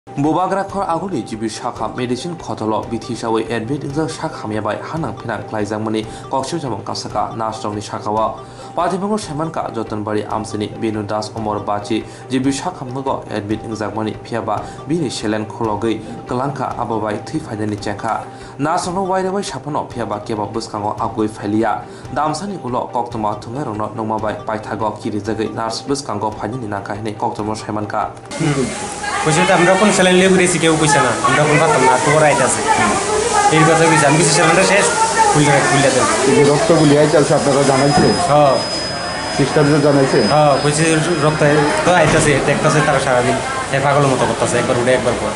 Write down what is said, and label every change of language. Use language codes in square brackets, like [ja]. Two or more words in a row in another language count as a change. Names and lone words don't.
[trp] Bobagrakhor aguli jibi shakha medicine khotolo bithi sawi admit injak shakhamya bai hanang phinang klaijangmani kokshu jamong kasaka nasrongni shakawa Patibangor Shemanka Jotanbari Amsini Binu Das Omor Bachi jibi shakhamnogo admit injakmani phiaba bini shelen khologi kalanka ababai thui faidani chekha nasrongno wairebai sapano phiaba keba buskango agoi phailiya damsani ulo koktoma thungerongno nongmabai paithago kirijagi nars buskango phaidani nakahini koktoma Shemanka [bn] কইছে তো আমরা কোন স্যালাইন লিয়ে ঘুরেছি কেউ কইছে না আমরা কোন পাতাম না তোর রাইট আছে এই কথা কইছে আমি কিছু স্যালাইনটা শেষ খুলে দেন এই যে রক্তগুলি আইতাছে আপনারা জানাইছে হ্যাঁ সিস্টারদের জানাইছে হ্যাঁ কইছে রক্ত তো আইতাছে দেখতাছে তারা সারা দিন এ পাগল মতো করতেছে একবার উঠে একবার পর